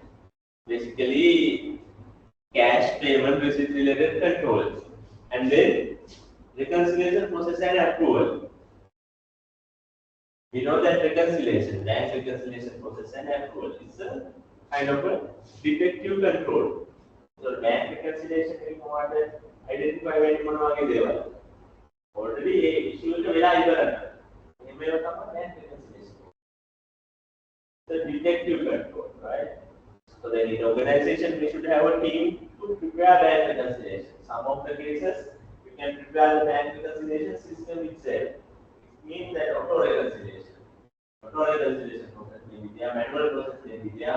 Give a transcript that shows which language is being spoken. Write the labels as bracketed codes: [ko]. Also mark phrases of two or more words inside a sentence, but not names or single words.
[en] Basically, cash payment receipt related controls, and then reconciliation process and approval. We know that reconciliation, bank reconciliation process and approval is a kind of a detective control. So bank reconciliation is what identify when [si] මොනවාගේ දේවල්. [en] Already a issue [si] එක වෙලා ඉවරයි. මේව තමයි [en] bank reconciliation. The detective control, right? So then in organization we should have a team to prepare bank reconciliation. Some of the cases we can prepare the bank reconciliation system itself. It means that auto reconciliation process may be there, manual process may be there.